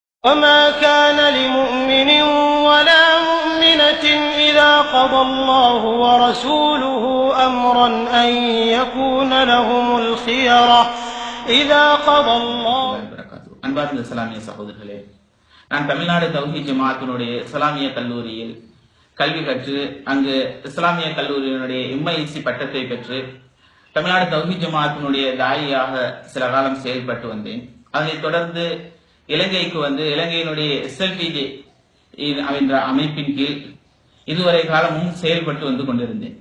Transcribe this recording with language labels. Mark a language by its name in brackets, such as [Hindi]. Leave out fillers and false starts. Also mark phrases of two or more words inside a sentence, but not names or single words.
[Arabic] وما كان لمؤمن ولا مؤمنة إذا قضى الله ورسوله أمرا أن يكون لهم الخيرة إذا قضى الله. [Tamil] அன்பார்ந்த இஸ்லாமிய சகோதரர்களே, நான் தமிழ்நாடு தௌஹீத் ஜமாஅத்தினுடைய இஸ்லாமிய கல்லூரியில் கல்வி கற்று அங்கு இஸ்லாமிய கல்லூரியினுடைய MIC பட்டத்தை பெற்று தமிழ்நாடு தௌஹீத் ஜமாஅத்தினுடைய தாயியாக சில காலம் செயல்பட்டு வந்தேன். அதனைத் தொடர்ந்து இலங்கைக்கு வந்து இலங்கையினுடைய SLTJ என்ற அமைப்பின் கீழ் இதுவரை காலமும் செயல்பட்டு வந்து கொண்டிருந்தேன்.